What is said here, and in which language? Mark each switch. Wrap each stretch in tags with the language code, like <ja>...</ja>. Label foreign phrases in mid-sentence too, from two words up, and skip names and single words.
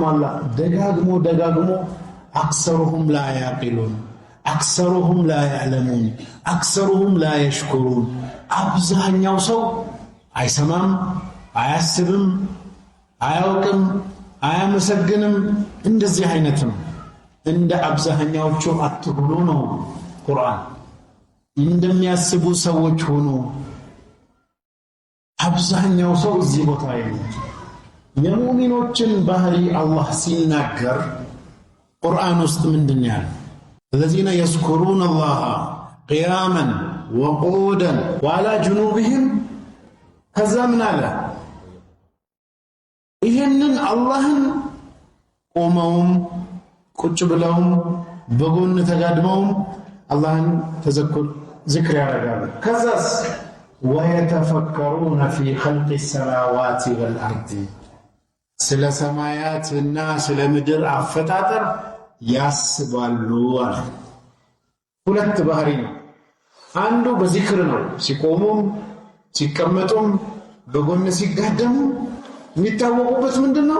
<am>አላህ ደጋግሞ</am> <ar>أكثرهم لا يعقلون፣ أكثرهم لا يعلمون፣ أكثرهم لا يشكرون።</ar> <am>አብዛኛው ሰው አይሰማም፣ አያስብም፣ አያውቅም፣ አያመሰግንም። እንደዚህ አይነት ነው። እንደ አብዛኛዎቹ አትሁኑ ነው ቁርአን። እንደሚያስቡ ሰዎች ሆኑ። አብዛኛው ሰው እዚህ ቦታ ይሉት የሙእሚኖችን ባህሪ አላህ ሲናገር ቁርአን ውስጥ ምንድን ያለው?</am> <ar>الذين يذكرون الله قياما وقعودا وعلى جنوبهم</ar> <am>ከዛ ምን አለ? ይሄንን አላህን ቆመውም ቁጭ ብለውም በጎን ተጋድመውም አላህን ተዘክር ዚክር ያደርጋሉ። ከዛስ</am> <ar>ويتفكرون في خلق السماوات والأرض</ar> <am>ስለ ሰማያትና ስለ ምድር አፈጣጠር ያስባሉ አለ። ሁለት ባህሪ ነው። አንዱ በዚክር ነው። ሲቆሙም ሲቀመጡም በጎን ሲጋደሙ የሚታወቁበት ምንድነው?</am>